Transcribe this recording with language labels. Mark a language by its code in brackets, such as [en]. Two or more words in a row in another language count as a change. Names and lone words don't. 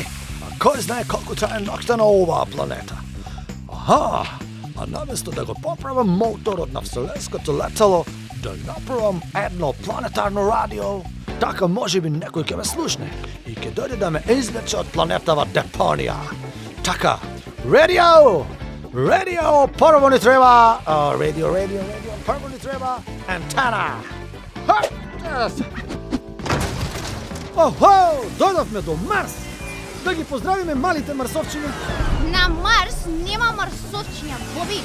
[mk] А кој знае колку трае ноќта на оваа планета? Аха, а наместо да го поправам моторот на вселенското летало, да направам едно планетарно радио, така може би некој ќе ме слушне и ќе дојде да ме извлече од планетава депонија. Така, радио! Radio, [bg] първо ни трябва... радио, първо ни трябва антена. Охо, дойдохме до Марс. [mk] Да ги поздравиме малите марсовчини. На Марс нема марсовчиня, Боби.